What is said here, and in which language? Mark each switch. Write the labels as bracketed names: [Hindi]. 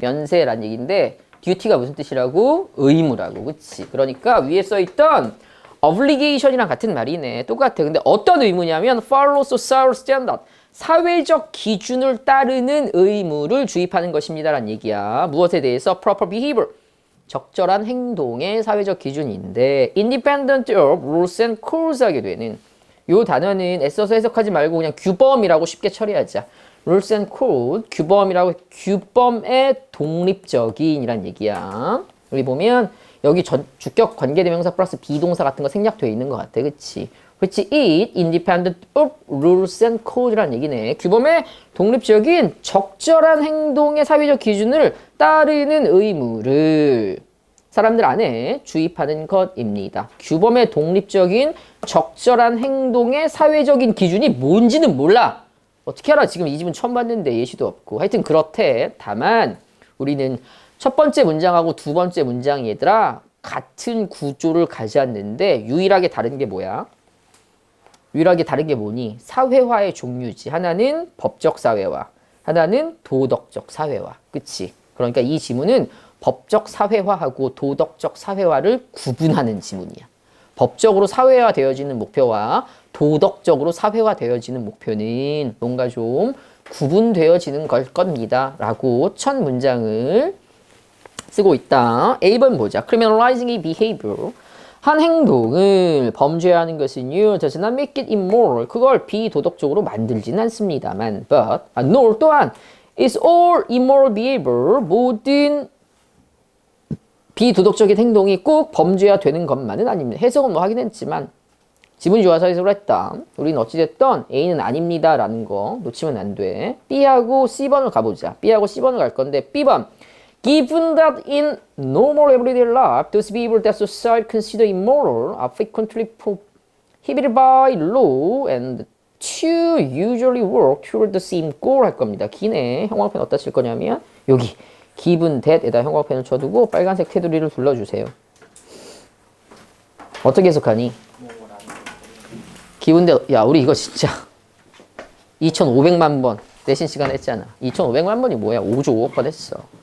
[Korean] 면세라는 얘기인데 듀티가 무슨 뜻이라고? 의무라고. 그치? 그러니까 위에 써있던 obligation이랑 같은 말이네. 똑같아. 근데 어떤 의무냐면 [English] follow social standard, [Korean] 사회적 기준을 따르는 의무를 주입하는 것입니다 라는 얘기야. 무엇에 대해서? [English] proper behavior, [Korean] 적절한 행동의 사회적 기준인데 [English] independent of rules and codes [Korean] 하게 되는, 요 단어는 애써서 해석하지 말고 그냥 규범이라고 쉽게 처리하자. [English] rules and code, [Korean] 규범이라고 규범의 독립적인이란 얘기야. 우리 보면 여기 주격 관계대명사 플러스 비동사 같은 거 생략되어 있는 것 같아. 그치? 그치? [English] It independent of rules and code [Korean] 라는 얘기네. 규범의 독립적인 적절한 행동의 사회적 기준을 따르는 의무를 사람들 안에 주입하는 것입니다. 규범의 독립적인 적절한 행동의 사회적인 기준이 뭔지는 몰라. 어떻게 알아? 지금 이 집은 처음 봤는데 예시도 없고. 하여튼 그렇대. 다만 우리는 첫 번째 문장하고 두 번째 문장이 얘들아 같은 구조를 가져왔는데 유일하게 다른 게 뭐야? 유일하게 다른 게 뭐니? 사회화의 종류지. 하나는 법적 사회화, 하나는 도덕적 사회화. 그치? 그러니까 이 지문은 법적 사회화하고 도덕적 사회화를 구분하는 지문이야. 법적으로 사회화되어지는 목표와 도덕적으로 사회화되어지는 목표는 뭔가 좀 구분되어지는 걸 겁니다. 라고 첫 문장을 쓰고 있다. A번 보자. [English] Criminalizing a behavior. [Korean] 한 행동을 범죄하는 것은요, [English] does not make it immoral. [Korean] 그걸 비도덕적으로 만들지는 않습니다만, [English] but, nor [Korean] 또한, [English] is all immoral behavior. [Korean] 모든 비도덕적인 행동이 꼭 범죄가 되는 것만은 아닙니다. 해석은 뭐 하긴 했지만, 지문이 좋아서 해석을 했다. 우리는 어찌됐든 A는 아닙니다. 라는 거 놓치면 안 돼. B하고 C번을 가보자. B하고 C번을 갈 건데, B번. [English] Given that in normal everyday life, those behaviors that society consider immoral are frequently prohibited by law and two usually work toward the same goal [Korean] 할 겁니다. 기네. 형광펜 어디다 칠 거냐면 여기 given that에다 형광펜을 쳐두고 빨간색 테두리를 둘러주세요. 어떻게 해석하니? given that, 야 우리 이거 진짜 2,500만 번 내신 시간 했잖아. 2,500만 번이 뭐야? 5조 5억 번 했어.